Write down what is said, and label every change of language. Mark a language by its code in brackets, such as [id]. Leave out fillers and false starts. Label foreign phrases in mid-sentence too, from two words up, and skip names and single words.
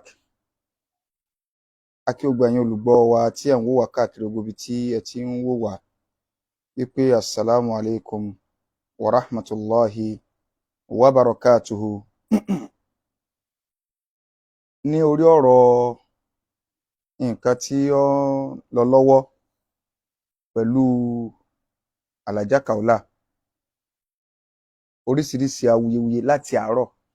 [yo] A kí gbogbo ẹ̀yin olùgbọ́ wa tí ẹ̀ ń wò wá káàkiri gbogbo ibi tí ẹ ti ń wò wá wípé [ar] السلام عليكم ورحمة الله وبركاته. [yo] Ní orí ọ̀rọ̀ nǹkan tí ó ń lọ lọ́wọ́ pẹ̀lú Alhaja Kaola, oríṣiríṣi awuyewuye láti àárọ̀.